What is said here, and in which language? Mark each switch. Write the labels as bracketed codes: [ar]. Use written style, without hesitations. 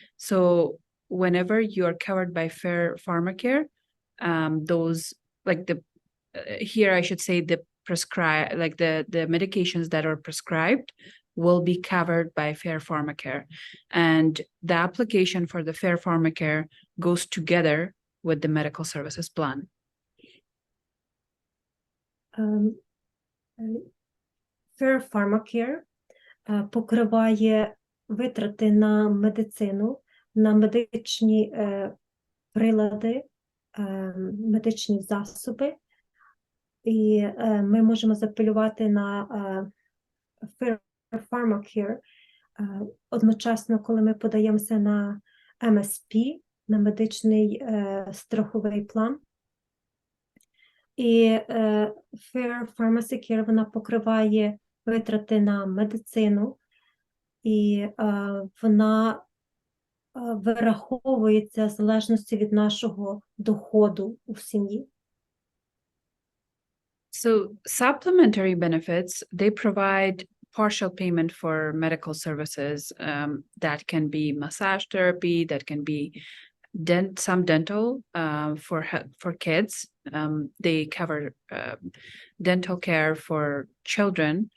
[en] So whenever you are covered by Fair Pharmacare, those, like here I should say the prescribed, like the medications that are prescribed will be covered by Fair Pharmacare. And the application for the Fair Pharmacare goes together with the medical services plan. [uk] Fair Pharmacare покриває витрати на медицину, на медичні прилади, медичні засоби, і ми можемо запилювати на Fair Pharmacare одночасно, коли ми подаємося на MSP, на медичний страховий план. І Fair Pharmacare, вона покриває витрати на медицину, і вона вираховується в залежності від нашого доходу у сім'ї. [en] So supplementary benefits, they provide partial payment for medical services that can be massage therapy, that can be some dental for kids. They cover dental care for children.